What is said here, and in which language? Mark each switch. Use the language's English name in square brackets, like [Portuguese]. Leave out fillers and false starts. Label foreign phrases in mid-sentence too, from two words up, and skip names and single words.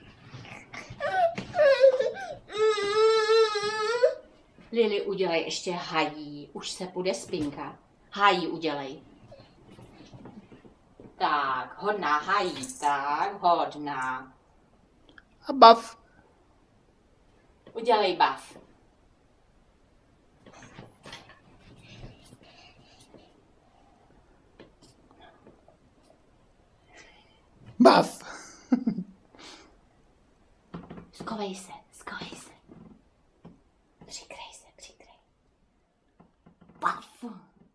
[Czech] Lili, udělej ještě hají, už se půjde spinka. Hají udělej. Tak, hodná hají, tak, hodná. A bav. Udělej bav. Bav. Skovej se, skovej se. Přikrej se, přikrej. Bav.